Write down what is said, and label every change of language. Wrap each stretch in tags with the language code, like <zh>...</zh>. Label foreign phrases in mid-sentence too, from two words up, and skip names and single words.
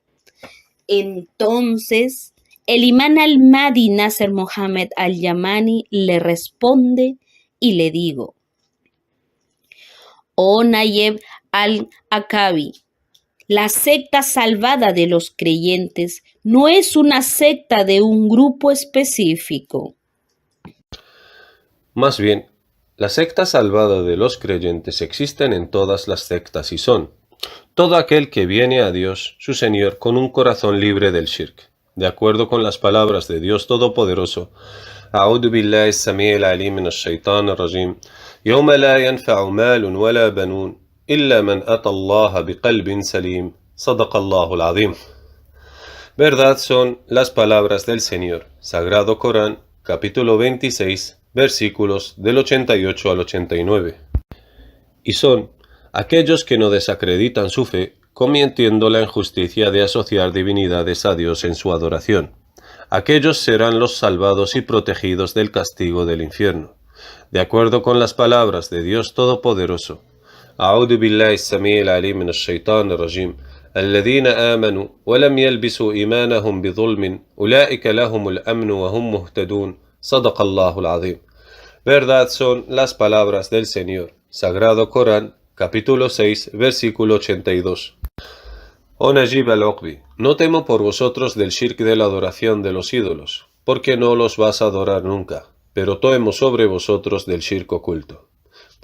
<es>Entonces, el imán al-Mahdi Nasser Mohammed al-Yamani le responde y le digo: oh Nayeb al-Akabi, la secta salvada de los creyentes no es una secta de un grupo específico. Más bien, la secta salvada de los creyentes existen en todas las sectas y son todo aquel que viene a Dios, su Señor, con un corazón libre del shirk. De acuerdo con las palabras de Dios Todopoderoso,</es> <ar>أعوذ بالله السميع العليم من الشيطان الرجيم يوم لا ينفع مال ولا بنون إلا من أتى الله بقلب سليم صدق الله العظيم.</ar> <es>Verdad son las palabras del Señor. Sagrado Corán, capítulo 26, versículos del 88 al 89. Y son aquellos que no desacreditan su fe, cometiendo la injusticia de asociar divinidades a Dios en su adoración. Aquellos serán los salvados y protegidos del castigo del infierno. De acuerdo con las palabras de Dios Todopoderoso,</es> <ar>أعوذ بالله السميع العليم من الشيطان الرجيم الذين آمنوا ولم يلبسوا إيمانهم بظلم أولئك لهم الأمن وهم مهتدون صدق الله العظيم.</ar> <es>Verdad son las palabras del Señor. Sagrado Corán, capítulo 6, versículo 82. Oh Najib al-Uqbi, no temo por vosotros del shirk de la adoración de los ídolos, porque no los vas a adorar nunca, pero temo sobre vosotros del shirk oculto.</es>